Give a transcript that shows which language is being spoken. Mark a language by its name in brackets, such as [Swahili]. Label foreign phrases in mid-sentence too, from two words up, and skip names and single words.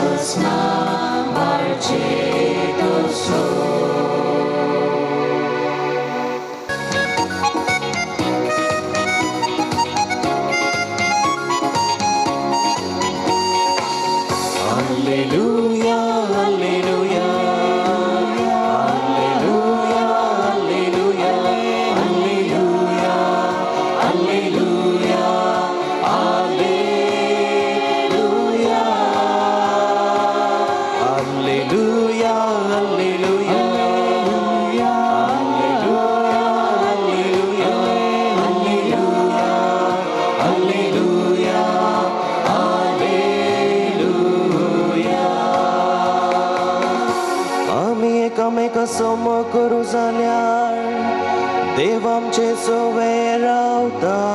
[Latin] na Mercedes Alleluia, alleluia, alleluia, alleluia, alleluia, alleluia, alleluia, alleluia, alleluia, [Konkani] एकामेका समोर करू जाल्यार देव आमचे सवय रावता